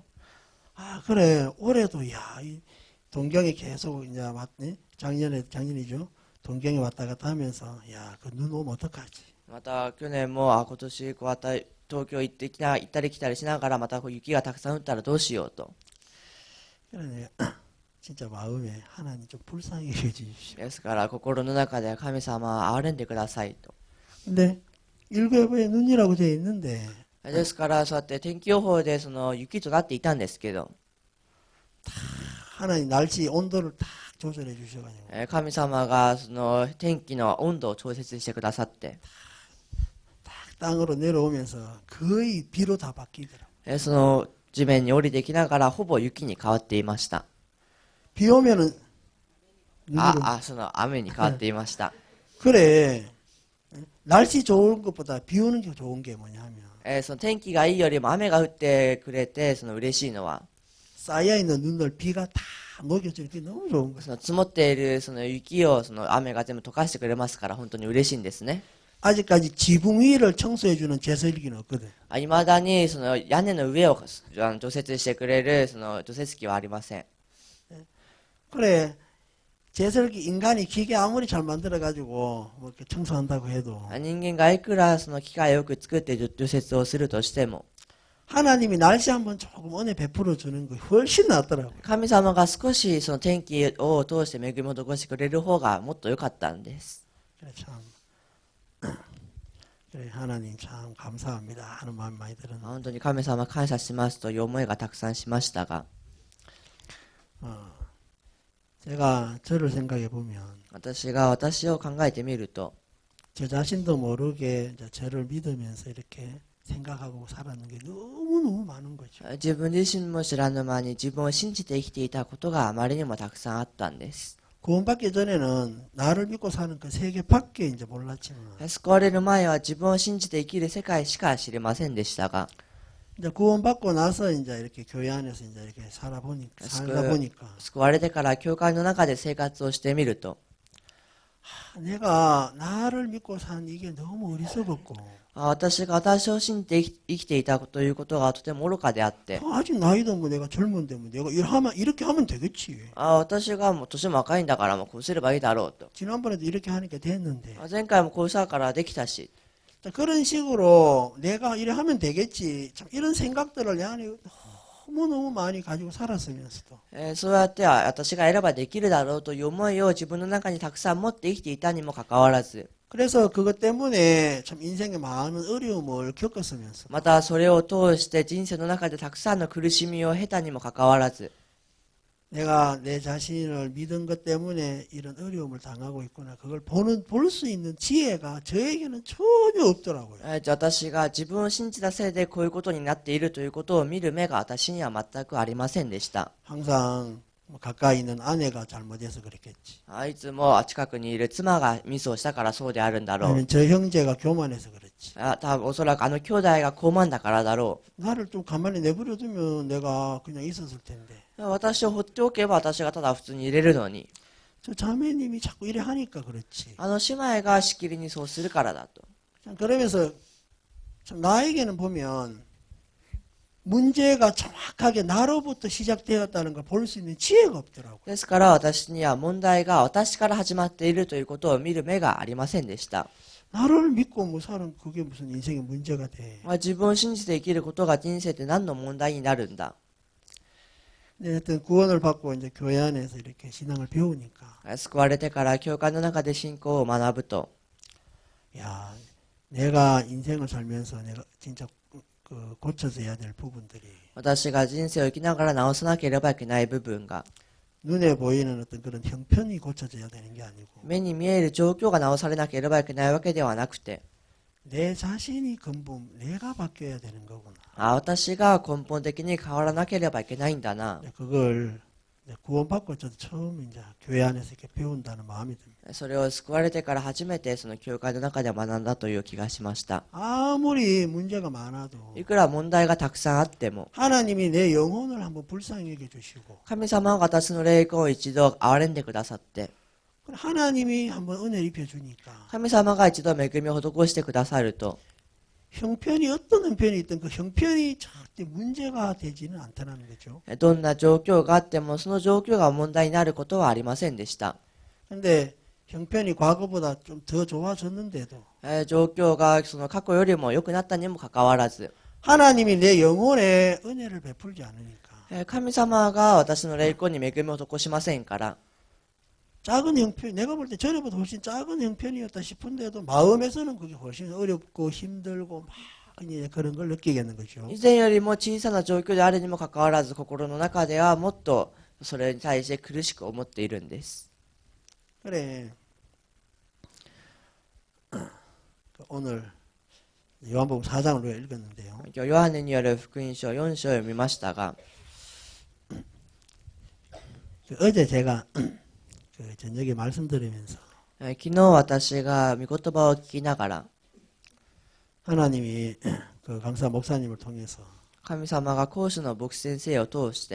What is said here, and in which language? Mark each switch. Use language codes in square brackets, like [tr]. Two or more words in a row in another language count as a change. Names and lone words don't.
[ko] 아 그래 올해도 이 동경에 계속 이제 왔네 작년이죠 동경에 왔다 갔다 하면서 야 그 눈 오면 어떡하지 [ja] また去年も今年こうやった東京行ったり来たりしながらまた雪がたくさん降ったらどうしようと。 [ko] 그러네 진짜 마음에 하나님 좀 불쌍히 여겨주십시오. [ja] ですから心の中で神様憐れんでくださいと。 [ko] 근데 일교회에 눈이라고 되어 있는데 [ja] ですからそうやって天気予報でその雪となっていたんですけど、 [ko] 하나님 날씨 온도를 딱 조절해 주셔가지고 [ja] 神様がその天気の温度を調節してくださって、 [ko] 딱 땅으로 내려오면서 거의 비로 다 바뀌더라고요. [ja] その地面に降りてきながらほぼ雪に変わっていました。 [ko] 비 오면은 눈으로 [ja] その雨に変わっていました。 [ko] 그래 날씨 좋은 것보다 비 오는 게 좋은 게 뭐냐면 [ja] その天気がいいよりも雨が降ってくれてその嬉しいのは、 [ko] 쌓여 있는 눈을 비가 다 녹여주는 게 너무 좋은 거예요. [ja] その積もっているその雪をその雨が全部溶かしてくれますから本当に嬉しいんですね。 [ko] 아직까지 지붕 위를 청소해주는 제설기는 없거든. [ja] いまだにその屋根の上を除雪してくれるその除雪機はありません。 [ko] 그래 제설기 인간이 기계 아무리 잘 만들어가지고 뭐 이렇게 청소한다고 해도 [ja] 人間がいくらその機械をよく作って除雪をするとしても、 [ko] 하나님이 날씨 한번 조금 은혜 베풀어 주는 거 훨씬 낫더라고요. [ja] 神様が少しその天気を通して恵みを施してくれる方がもっと良かったんです。 [ko] 그래 참 그래 하나님 참 감사합니다 하는 마음이 많이 들었는데 [ja] 本当に神様感謝しますという思いがたくさんしましたが、 [ko] 제가 저를 생각해 보면 [ja] 私が私を考えてみると、 [ko] 저 자신도 모르게 이제 저를 믿으면서 이렇게 생각하고 살았는 게 너무너무 많은 거죠. [ja] 自分自身も知らぬ間に自分を信じて生きていたことがあまりにもたくさんあったんです。 [ko] 구원받기 전에는 나를 믿고 사는 그 세계밖에 이제 몰랐지만 [ja] 救われる前は自分を信じて生きる世界しか知りませんでしたが、 [ko] 이제 구원받고 나서 이제 이렇게 교회 안에서 이제 이렇게 살다 보니까 [ja] 救われてから教会の中で生活をしてみると、 [ko] 내가 나를 믿고 산 이게 너무 어리석었고 [ja] 私が私を信じて生きていたということがとても愚かであって、 [ko] 아직 나이도 뭐 내가 젊은데 뭐 내가 이렇게 하면 되겠지. [ja] 私がもう年も若いんだからもうこうすればいいだろうと、 [ko] 지난번에도 이렇게 하니까 됐는데 [ja] 前回もこうしたからできたし、 [ko] 그런 식으로 내가 이래 하면 되겠지. 참 이런 생각들을 내 안에 너무너무 많이 가지고 살았으면서도 [ja] そうやって私がやればできるだろうという思いを自分の中にたくさん持って生きていたにもかかわらず、 [ko] 그래서 그것 때문에 참 인생에 많은 어려움을 겪었으면서 [ja] またそれを通して人生の中でたくさんの苦しみを経たにもかかわらず、 [ko] 내가 내 자신을 믿은 것 때문에 이런 어려움을 당하고 있구나. 그걸 볼 수 있는 지혜가 저에게는 전혀 없더라고요. [ja] 私が自分を信じたせいでこういうことになっているということを見る目が私には全くありませんでした。 [ko] 항상 가까이 있는 아내가 잘못해서 그랬겠지. [ja] いつも近くにいる妻がミスをしたからそうであるんだろう。 [ko] 아니면 저 형제가 교만해서 그렇지. [ja] 多分おそらく兄弟が傲慢だからだろ [ko] 나를 좀 가만히 내버려두면 내가 그냥 있었을 텐데. [ja] う。私を放っておけば私がただ普通に入れるのに、 [ko] 저 자매님이 자꾸 이래 하니까 그렇지. [ja] 姉妹がしきりにそうするからだと。 [ko] 참 그러면서 참 나에게는 보면 문제가 정확하게 나로부터 시작되었다는 걸 볼 수 있는 지혜가 없더라고요. [ja] ですから私には問題が私から始まっているということを見る目がありませんでした。 [ko] 나를 믿고 뭐 사는 그게 무슨 인생의 문제가 돼. [ja] 自分を信じて生きることが人生って何の問題になるんだ。 [ko] 근데 하여튼 구원을 받고 이제 교회 안에서 이렇게 신앙을 배우니까 [ja] 救われてから教会の中で信仰を学ぶと、 [ko] 야, 내가 인생을 살면서 내가 진짜 그 고쳐져야 될 부분들이 [ja] 私が人生を生きながら直さなければいけない部分が、 [ko] 눈에 보이는 어떤 그런 형편이 고쳐져야 되는 게 아니고 [ja] 目に見える状況が直されなければいけないわけではなくて、 [ko] 내 자신이 근본 내가 바뀌어야 되는 거구나. [ja] 私が根本的に変わらなければいけないんだな。 [ko] 그걸 구원받고 저도 처음 이제 교회 안에서 이렇게 배운다는 마음이 듭니다. [ja] それを救われてから初めてその教会の中で学んだという気がしました。 [ko] 아무리 문제가 많아도 [ja] いくら問題がたくさんあっても、 [ko] 하나님이 내 영혼을 한번 불쌍히 여겨주시고 [ja] 神様が私の霊魂を一度憐れんでくださって、 [ko] 하나님이 한번 은혜를 입혀주니까 [ja] 神様が一度恵みを施してくださると、 [ko] 형편이 어떤 형편이 있든 그 형편이 절대 문제가 되지는 않다는 거죠. [ja] どんな状況があってもその状況が問題になることはありませんでした。 [ko] 근데 형편이 과거보다 좀 더 좋아졌는데도 [ja] 状況がその過去よりも良くなったにもかかわらず、 [ko] 하나님이 내 영혼에 은혜를 베풀지 않으니까 [ja] 神様が私の霊魂に恵みを施しませんから、 [ko] 작은 형편, 내가 볼 때 전에보다 훨씬 작은 형편이었다 싶은데도 마음에서는 그게 훨씬 어렵고 힘들고 막 이제 그런 걸 느끼겠는 거죠. [ja] 以前よりも小さな状況であるにもかかわらず、心の中ではもっとそれに対して苦しく思っているんです。 [ko] 그래. 오늘 요한복음 4장을 읽었는데요. [ja] 今日ヨハネによる福音書4章を読みましたが、 [ko] 어제 제가 그 저녁에 말씀 들으면서 [ja] 昨日私が御言葉を聞きながら、 [ko] 하나님이 그 강사 목사님을 통해서 [ja] 神様が講師の牧師先生を通して